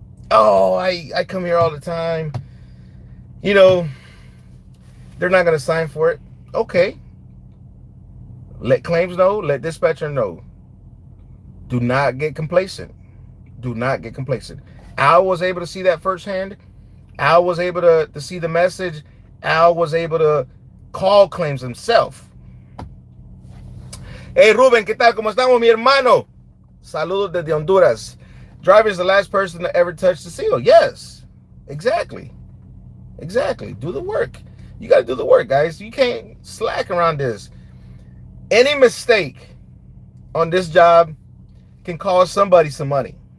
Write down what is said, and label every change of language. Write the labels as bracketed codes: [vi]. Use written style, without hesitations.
[en] Oh, I come here all the time. You know, they're not going to sign for it. Okay. Let claims know. Let dispatcher know. Do not get complacent. Do not get complacent. Al was able to see that firsthand. Al was able to see the message. Al was able to call claims himself. [es] Hey, Ruben, ¿qué tal? ¿Cómo estamos, mi hermano? Saludos desde Honduras. [en] Driver is the last person to ever touch the seal. Yes, exactly. Exactly. Do the work. You got to do the work, guys. You can't slack around this. Any mistake on this job can cost somebody some money.